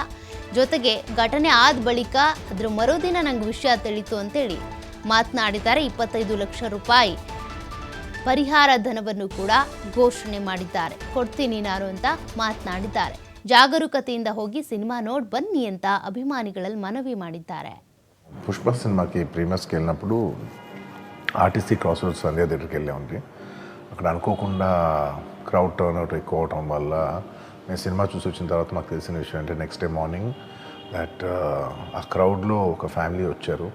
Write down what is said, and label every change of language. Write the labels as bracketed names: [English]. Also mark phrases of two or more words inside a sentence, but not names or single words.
[Kannada] ಜೊತೆಗೆ ಘಟನೆ ಆದ ಬಳಿಕ ಅದ್ರ ಮರುದಿನ ನಂಗೆ ವಿಷಯ ತಿಳಿತು ಅಂತೇಳಿ ಮಾತನಾಡಿದ್ದಾರೆ. 25 ಲಕ್ಷ ರೂಪಾಯಿ ಪರಿಹಾರ ಧನವನ್ನು ಕೂಡ ಘೋಷಣೆ ಮಾಡಿದ್ದಾರೆ. ಕೊಡ್ತೀನಿ ನಾನು ಅಂತ ಮಾತನಾಡಿದ್ದಾರೆ. ಜಾಗರೂಕತೆಯಿಂದ ಹೋಗಿ ಸಿನಿಮಾ ನೋಡಿ ಬನ್ನಿ ಅಂತ ಅಭಿಮಾನಿಗಳಲ್ಲಿ ಮನವಿ ಮಾಡಿದ್ದಾರೆ. [Telugu] పుష్ప సినిమాకి ప్రీమియర్స్కి వెళ్ళినప్పుడు ఆర్టీసీ క్రాస్ రోడ్స్ సంధ్యా థియేటర్కి వెళ్ళామండి. అక్కడ అనుకోకుండా [English] crowd turn out [Telugu] ఎక్కువ అవటం వల్ల నేను సినిమా చూసి వచ్చిన తర్వాత మాకు తెలిసిన విషయం అంటే [English] next day morning that [Telugu] ఆ క్రౌడ్లో ఒక ఫ్యామిలీ వచ్చారు.